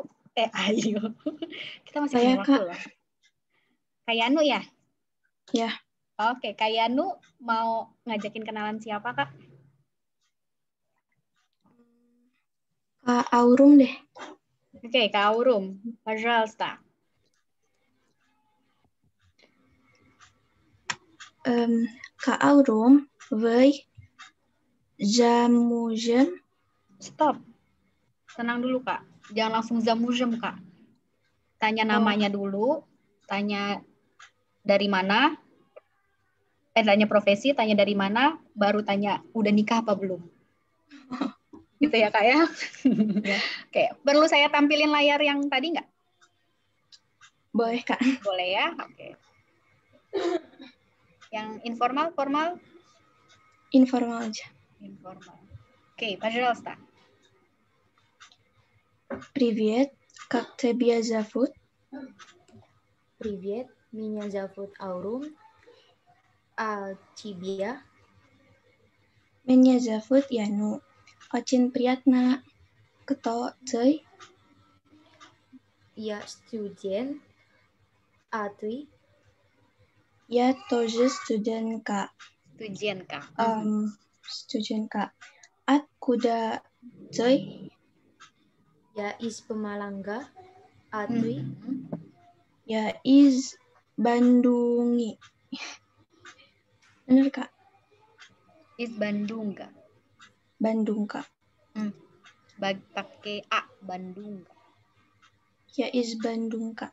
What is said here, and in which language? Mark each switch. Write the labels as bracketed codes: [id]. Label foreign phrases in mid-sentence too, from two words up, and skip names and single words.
[id] Kita masih punya waktu loh. Kayanu ya? Ya. Oke, Kayanu mau ngajakin kenalan siapa, Kak? Kak Aurum deh. Oke, Kak Aurum. Пожалуйста. [ru] Kak Aurum, вы замужем? [id] Stop. Tenang dulu, Kak. Jangan langsung замужем, Kak. Tanya namanya dulu, tanya dari mana, tanya profesi, tanya dari mana, baru tanya udah nikah apa belum. Gitu ya, Kak ya. Oke, perlu saya tampilin layar yang tadi nggak? Boleh, Kak. Boleh ya, oke. Yang informal, formal? Informal aja. Informal. Oke, [ru] пожалуйста. Привет, как тебя зовут? Привет, меня зовут Аурум. А тебя? Меня зовут Яну. Очень приятно. Кто ты? Я студент. А ты? Я тоже студентка. Студентка. Студентка. Откуда ты? Я из Пемалангга. А ты? Ya is Bandungi. [id] Benar, Kak? Is Bandung, Kak? Bandung, Kak. Pakai A, Bandung. [ru] Ya is Bandung, Kak.